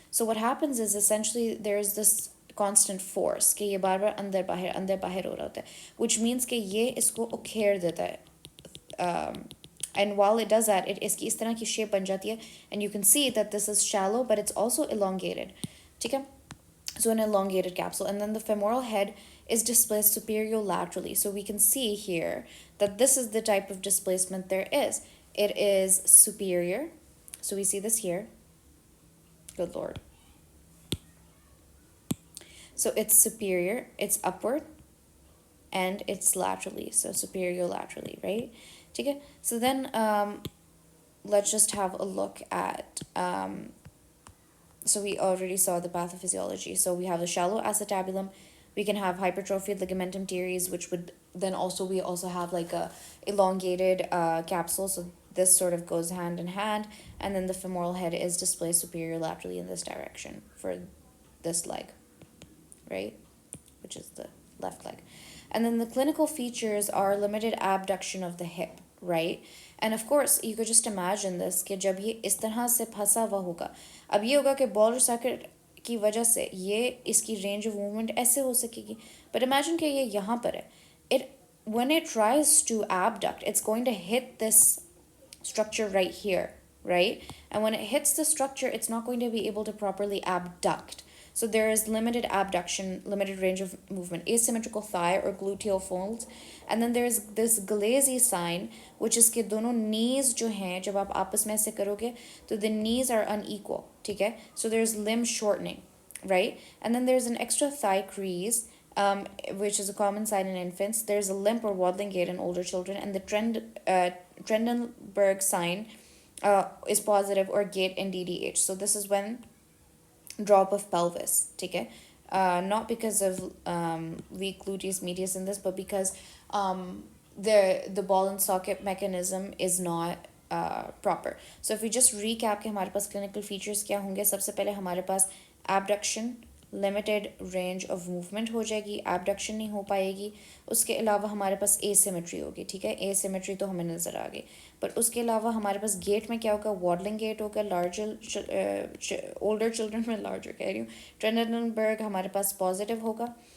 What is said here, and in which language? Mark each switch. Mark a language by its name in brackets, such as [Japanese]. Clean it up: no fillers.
[English] So what happens is essentially there's this constant force [Hindi] कि ये बार बार अंदर बाहर हो रहा होता है, [English] which means [Hindi] कि ये इसको उखेड़ देता है. [English] And while it does that, it [Hindi] इसकी इस तरह की shape बन जाती है, [English] and you can see that this is shallow, but it's also elongated. [Hindi] ठीक है? [English] So an elongated capsule, and then the femoral head is displaced superior-laterally. So we can see here that this is the type of displacement there is. It is superior. So we see this here. Good Lord. So it's superior, it's upward, and it's laterally. So superior-laterally, right? Okay. So then let's just have a look at so we already saw the pathophysiology. So we have a shallow acetabulum. We can have hypertrophied ligamentum teres, which would then also, we also have like a elongated capsule. So this sort of goes hand in hand. And then the femoral head is displaced superior laterally in this direction for this leg, right? Which is the left leg. And then the clinical features are limited abduction of the hip, right? And of course, you could just imagine this [Hindi] कि जब ये इस तरह से फंसा हुआ होगा, अब ये होगा कि बॉल सॉकेट की वजह से ये इसकी रेंज ऑफ मूवमेंट ऐसे हो सकेगी. [English] But imagine [Hindi] कि ये यहाँ पर है. [English] When it tries to abduct, it's going to hit this structure right here, right? And when it hits the structure, it's not going to be able to properly abduct. So there is limited abduction, limited range of movement, asymmetrical thigh or gluteal folds. And then there's this Galeazzi sign, which is [Hindi] कि दोनों knees जो हैं जब आप आपस में ऐसे करोगे तो [English] the knees are unequal, ठीक है? So there's limb shortening, right? And then there's an extra thigh crease, which is a common sign in infants. There's a limp or waddling gait in older children, and the Trendelenburg sign is positive or gait in DDH. So this is when drop of pelvis, ठीक है? Not because of weak gluteus medius in this, but because the ball and socket mechanism is not proper. [Hindi] So if we just recap कि हमारे पास clinical features क्या होंगे, सबसे पहले हमारे पास abduction, limited range of movement हो जाएगी, abduction नहीं हो पाएगी. उसके अलावा हमारे पास asymmetry होगी, ठीक है? asymmetry तो हमें नज़र आ गई. बट उसके अलावा हमारे पास गेट में क्या होगा, वॉडलिंग गेट होगा, लार्जर ओल्डर चिल्ड्रन में लार्जर कह रही हूँ, ट्रेंडनबर्ग हमारे पास पॉजिटिव होगा.